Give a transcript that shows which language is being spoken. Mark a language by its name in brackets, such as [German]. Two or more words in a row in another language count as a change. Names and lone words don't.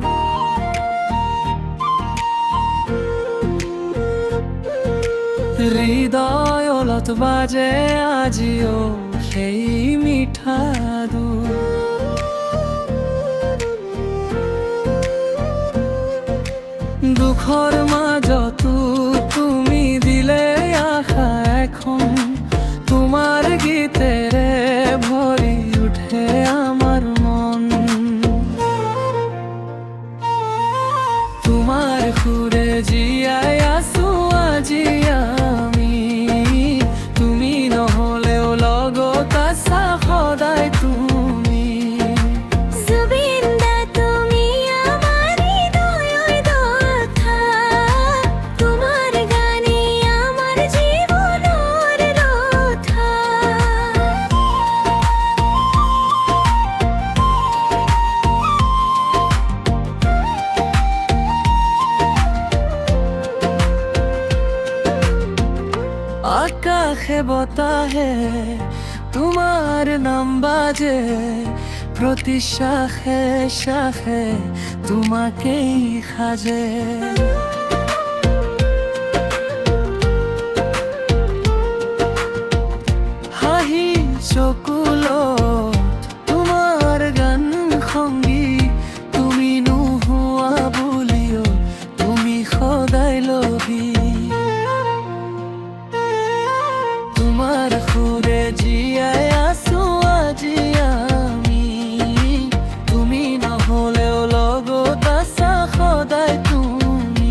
[Assamese] হৃদয়ত বাজে আজিও সেই মিঠা সুৰ। দুখৰ মাজতো তুমি দিলে আশা এখন, [Bangla] তোমার গীতেরে ভরি উঠে আমার মন। [Assamese] তোমার সুরে জিয়াই আছো আজি আমি, তুমি নহলেও লগত আছা সদায় তুমি। [Bangla] জুবিনদা তুমি আমার হৃদয়ের কথা, তোমার গানে আমার জীবনের রথা। আকাশে বতাহে তোমার নাম বাজে, প্রতি শাখে শাখে তোমাকেই সাজে। [Assamese] হাঁহি চকুলত তোমাৰ গান সংগী, তুমি নোহোৱা বুলিও তুমি সদায় লগী। তোমার সুরে জিয়াই আছো আজি আমি, তুমি নহলেও লগত আছা সদায় তুমি।